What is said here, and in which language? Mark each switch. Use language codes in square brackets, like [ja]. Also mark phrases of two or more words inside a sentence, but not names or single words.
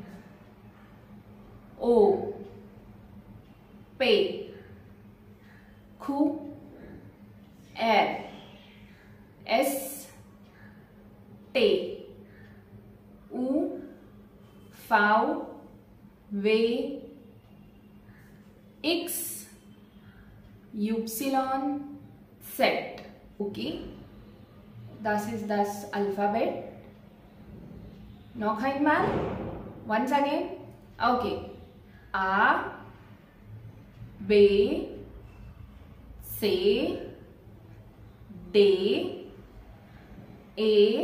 [de] O, Pe, Ku, Er, Es, Te, U, Vau, We, Ix, Ypsilon, Zett. Okay, das is das alphabet. Noch einmal, [en] once again. [de] Okay, A, B, C, D, A,